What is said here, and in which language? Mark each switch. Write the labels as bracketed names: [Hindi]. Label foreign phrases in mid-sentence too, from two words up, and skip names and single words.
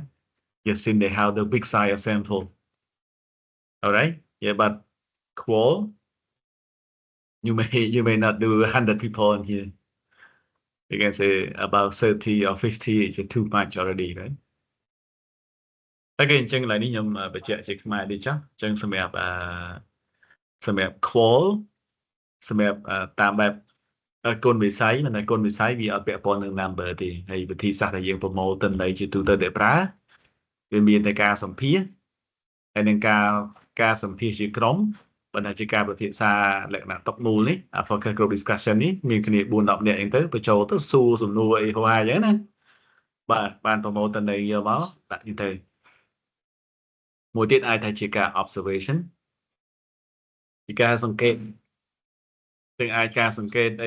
[English] Just since they have the big size of sample. All right. Yeah, but qual, you may not do 100 people in here. You can say about 30 or 50 is too much already, right? Again, [Khmer] ចឹងឡើយនេះខ្ញុំបញ្ជាក់ជាខ្មែរនេះចុះចឹងសម្រាប់qual សម្រាប់តាមបែបគុណវិស័យមិនតែគុណវិស័យវាអត់ពាក់ព័ន្ធនឹង number ទេហើយវិធីសាស្ត្រដែលយើងប្រមូលទិន្នន័យជាទូទៅដែលប្រើវាមានតែការសម្ភាស ន៍ហើយនឹងការសម្ភាសន៍ជាក្រុមប៉ុន្តែជាការពិភាក្សាលក្ខណៈតុកមូលនេះ [English] focus group discussion [Khmer] នេះមានគ្នា4 10នាក់អញ្ចឹងទៅបញ្ចូលទៅសួរសំណួរអីហោះអញ្ចឹងណា បាទបានប្រមូលទិន្នន័យយកមកដាក់នេះទៅមួយទៀតអាចថាជាការ observation ជាការសង្កេតទាំងអាចការសង្កេតអី